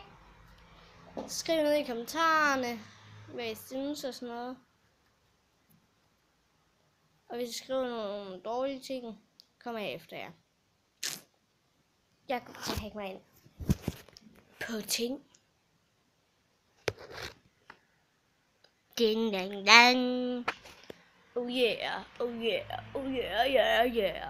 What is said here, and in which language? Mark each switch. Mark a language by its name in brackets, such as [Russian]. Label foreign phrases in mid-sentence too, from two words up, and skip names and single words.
[Danish] Skriv ned i kommentarerne, hvad I synes og sådan noget. Og hvis I skriver nogle dårlige ting, kommer jeg efter jer. Jeg kommer til at hænge mig ind på ting. Ding dang dang. [English] Oh yeah, oh yeah, oh yeah, yeah, yeah.